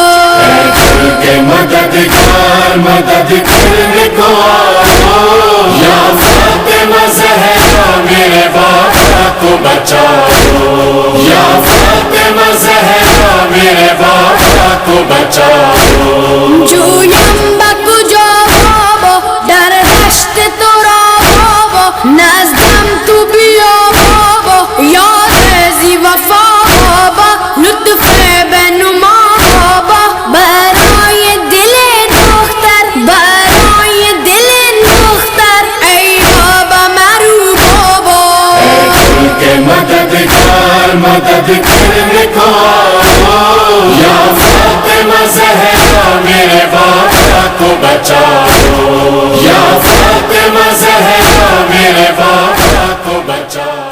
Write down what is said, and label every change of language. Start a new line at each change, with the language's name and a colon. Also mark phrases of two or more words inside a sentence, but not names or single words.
Urdu: دل کے مددگار مدد کرنے کو آؤ یا فاطمہ زہرا میرے بابا کو بچاؤ یا فاطمہ زہرا میرے بابا کو بچاؤ
Persian: جو یمبک جو بابا در دشت تو رو بابا نزدم تو بیو بابا یاد زی وفا بابا لطف بنما بابا برای دل دختر برای دل دختر ای بابا مرو بابا
Urdu: دل کے مددگار مدد کرنے کو آؤ یا فاطمہ زہرا میرے بابا کو بچاؤ یا فاطمہ زہرا میرے بابا کو بچاؤ